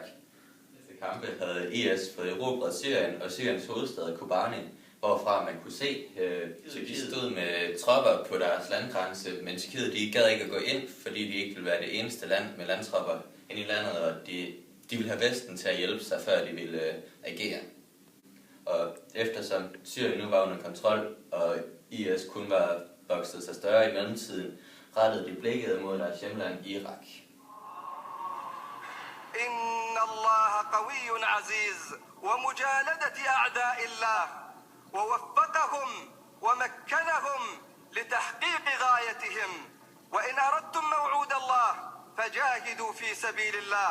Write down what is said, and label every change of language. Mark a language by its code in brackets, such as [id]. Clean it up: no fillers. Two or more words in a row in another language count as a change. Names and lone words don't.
[da] Kampe havde IS fået erobret Syrien og Syriens hovedstad Kobani, hvorfra man kunne se, at de stod med tropper på deres landgrænse, men Tyrkiet de gad ikke at gå ind, fordi de ikke ville være det eneste land med landtropper ind i landet, og de ville have Vesten til at hjælpe sig, før de ville agere. Og eftersom Syrien nu var under kontrol, og IS kun var vokset sig større i mellemtiden, rettede de blikket mod deres hjemland Irak. [ar] إن الله قوي عزيز ومجالدة أعداء الله ووفقهم ومكنهم لتحقيق غايتهم وإن أردتم موعود الله فجاهدوا في سبيل الله.